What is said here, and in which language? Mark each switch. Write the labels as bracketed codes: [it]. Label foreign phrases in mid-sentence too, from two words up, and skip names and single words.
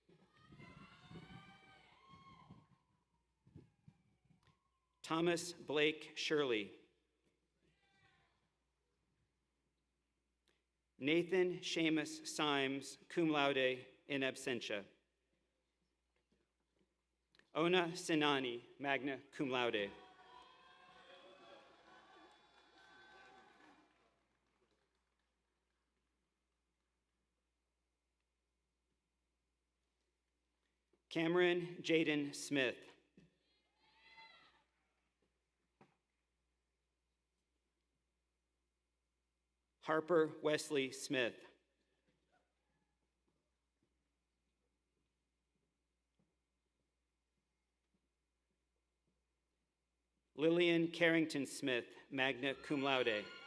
[en] Thomas Blake Shirley. Nathan Seamus Symes, [la] cum laude, in absentia. [en] Ona Sinani, [la] magna cum laude. [en] Cameron Jaden Smith. Harper Wesley Smith. Lillian Carrington Smith, [la] magna cum laude.